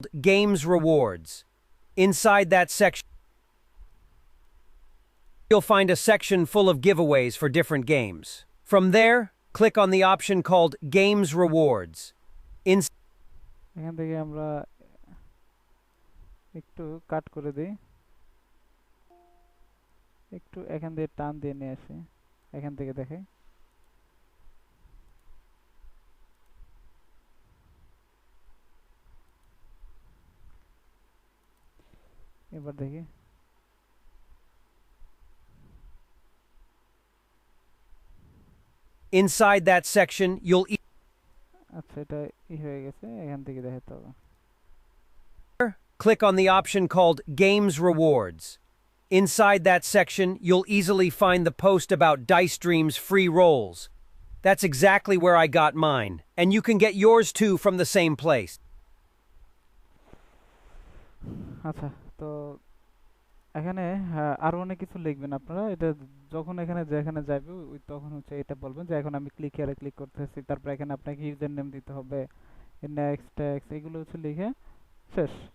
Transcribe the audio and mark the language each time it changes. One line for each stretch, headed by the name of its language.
English: Games Rewards. Inside that section, you'll find a section full of giveaways for different games. From there, click on the option called Games Rewards.
Bangla: এখান থেকে আমরা একটু কাট করে দিই, একটু এখান দিয়ে টান দিয়ে নিয়ে আসি, এখান থেকে দেখে। এবার দেখি।
English: Inside that section, you'll
Bangla: আচ্ছা, এটা হয়ে গেছে, এখান থেকে দেখাতে হবে।
English: click on the option called Games Rewards. Inside that section, you'll easily find the post about Dice Dream's free rolls. That's exactly where I got mine. And you can get yours too from the same place.
Bangla: আচ্ছা, তো এখানে আরো অনেক কিছু লিখবেন আপনারা। এটা যখন এখানে যেখানে যাবে ওই তখন হচ্ছে এটা বলবেন যে এখন আমি ক্লিক হিয়ারে ক্লিক করতেছি, তারপর এখানে আপনাকে ইউজার নেম দিতে হবে, নেক্সট ট্যাক্স এগুলো হচ্ছে লিখে শেষ।